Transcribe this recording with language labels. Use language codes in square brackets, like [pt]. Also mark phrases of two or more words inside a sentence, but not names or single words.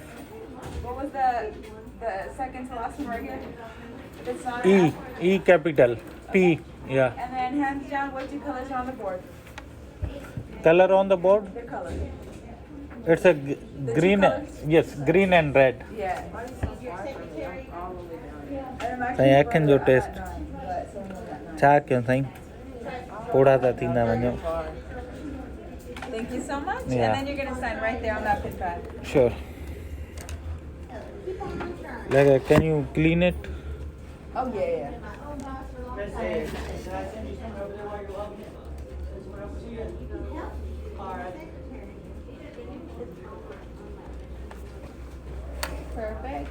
[en] What was the second to last one right here? It's not an E. F. E capital. P. Yeah. And then hands down, what two colors are on the board? Color on the board? Their color. It's a green. colors? Yes, green and red. Yeah. [sd] साईं अखियुनि जो टेस्ट छा कयूं साईं पोड़ा था थींदा वञो [en] Thank you so much. Yeah. And then you're going to sign right there on that pin pad. Sure. Like, can you clean it? Oh, yeah. Perfect.